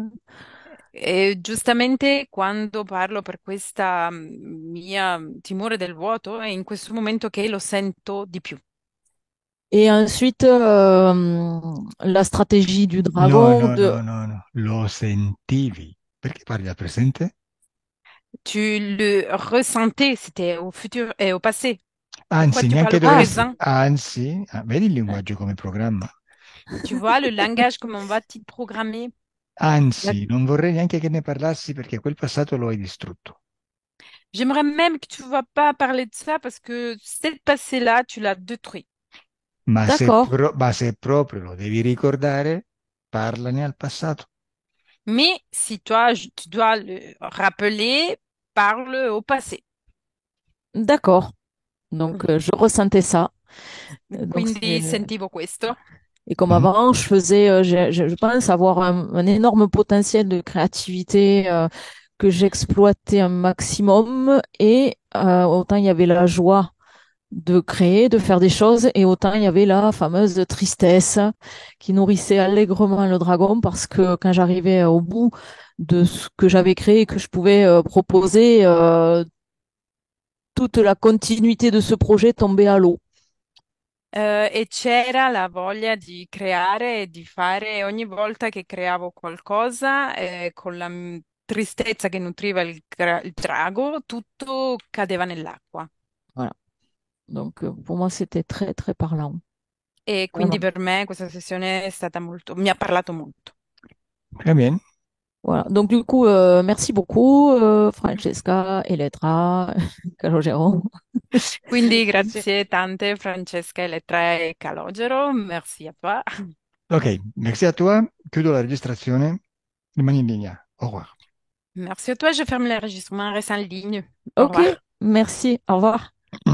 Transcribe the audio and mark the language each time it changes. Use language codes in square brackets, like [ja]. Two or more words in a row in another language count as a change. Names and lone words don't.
[it] E giustamente quando parlo per questa mia timore del vuoto, è in questo momento che lo sento di più. [fr] Et ensuite, la stratégie du [it] no, [fr] dragon, [it] no, no, no, no, lo sentivi. Perché parli al presente? [fr] Tu le ressentais, c'était au futur et au passé. Pourquoi [it] Anzi, [fr] tu parles [it] neanche [fr] au ah, [it] dovresti, [fr] présent? [it] anzi, vedi il linguaggio come programma? [fr] Tu vois le langage, comment va-t-il programmer? [it] Anzi, non vorrei neanche che ne parlassi perché quel passato lo hai distrutto. [fr] J'aimerais même que tu ne vas pas parler de ça parce que ce passé-là, tu l'as détruit. d'accord, [it] Ma se proprio lo devi ricordare, parlane al passato. [fr] Mais si toi, tu dois le rappeler, parle au passé. d'accord. Donc, je ressentais ça. Donc, [it] Quindi sentivo questo. [fr] et comme Mhm. avant, je faisais, je pense avoir un énorme potentiel de créativité que j'exploitais un maximum. Et autant il y avait la joie de créer, de faire des choses, et autant il y avait la fameuse tristesse qui nourrissait allègrement le dragon parce que quand j'arrivais au bout de ce que j'avais créé, que je pouvais proposer, toute la continuité de ce projet tombait à l'eau. [it] E c'era la voglia di creare e di fare ogni volta che creavo qualcosa, con la tristezza che nutriva il drago, tutto cadeva nell'acqua. [fr] Voilà. Donc pour moi, c'était très, très parlant. [it] E quindi [fr] Vraiment. [it] per me questa sessione è stata molto, mi ha parlato molto. [fr] Très bien. Voilà. Donc du coup, merci beaucoup, Francesca, Elettra, Calogero. [it] Quindi Grazie. grazie tante Francesca, Elettra e Calogero, [fr] merci a toi. Ok, merci à toi. [it] Chiudo la registrazione. Rimani in linea. [fr] Au revoir. Merci à toi, je ferme l'enregistrement, reste en ligne. Au Ok, revoir. merci, au revoir.